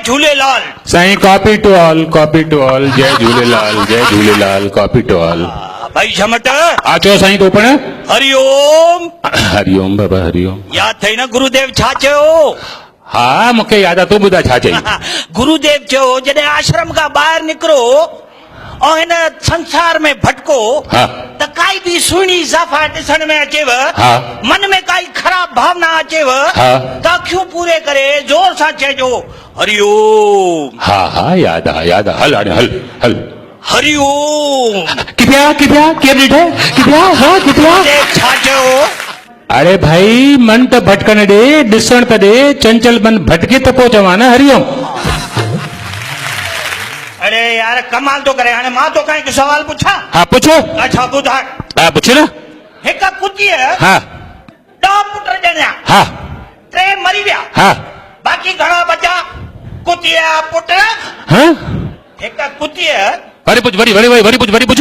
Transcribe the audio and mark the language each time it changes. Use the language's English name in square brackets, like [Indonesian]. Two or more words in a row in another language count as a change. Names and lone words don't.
[Sindhi] झूलेलाल। [English] साईं copy to all जय झूलेलाल copy to all. [Sindhi] भाई झमट आचो साईं तो पण हरिओम। हरिओम बाबा हरिओम। याद थई न गुरुदेव छा चयो? हाँ मूंखे याद आहे, तूं ॿुधाए छा चई? गुरुदेव चयो जॾहिं आश्रम खां ॿाहिरि निकिरो ऐं हिन संसार में भटको हाँ। त काई बि सुहिणी ज़ाफ़ा ॾिसण में अचेव, हाँ। मन में काई ख़राब भावना अचेव, हाँ। त अखियूं पूरे करे जोर सां चइजो हरिओम। हाँ हाँ याद आहे हल हाणे हल हरिओम। किपिया के ॾिठे किपिया हाँ किपिया। गुरुदेव छा चयो? अरे भाई मन त भटकण ॾे, ॾिसण त ॾे, चंचल मन भटके त पोइ चवां न हरिओम। अरे यार कमाल तो करे। हाणे मां तो काई हिकु सवाल पुछां? हाँ पुछो। अच्छा ॿुधाए। हाँ पुछ न। हिकु कुतीअ हाँ 10 पुट ॼणिया, हाँ 3 मरी विया, हाँ बाक़ी घणा बचा? कुतीअ पुट हाँ। हिकु कुतीअ वरी पुछ वरी पुछ।